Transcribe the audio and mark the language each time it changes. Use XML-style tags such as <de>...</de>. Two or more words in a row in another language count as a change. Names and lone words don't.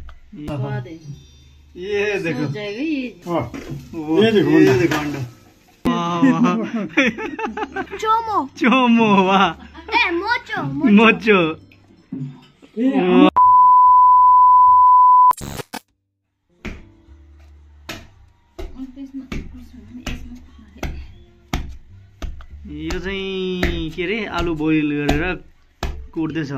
<hi>स्वाद है। ये देखो जाएगा ये देखो अंडा। चोमो चोमो वाह मोचो मोचो।</hi> <ne>यो चाहिँ के अरे आलु बोइल गरेर कुट्दैछ।</ne>